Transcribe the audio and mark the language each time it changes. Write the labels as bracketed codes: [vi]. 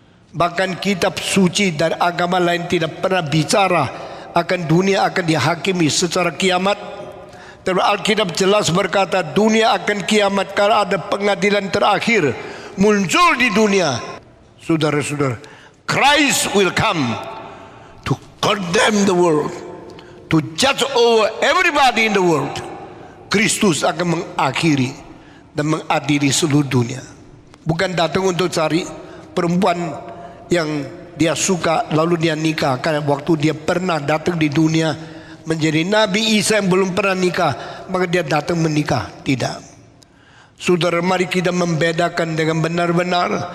[id] Bahkan kitab suci dari agama lain tidak pernah bicara akan dunia akan dihakimi secara kiamat. Tapi Alkitab jelas berkata dunia akan kiamat karena ada pengadilan terakhir muncul di dunia. Saudara-saudara, [en] Christ will come to condemn the world, to judge over everybody in the world. [id] Kristus akan mengakhiri dan mengadili seluruh dunia. Bukan datang untuk cari perempuan yang dia suka lalu dia nikah, karena waktu dia pernah datang di dunia menjadi Nabi Isa yang belum pernah nikah, maka dia datang menikah. Tidak. Saudara, mari kita membedakan dengan benar-benar.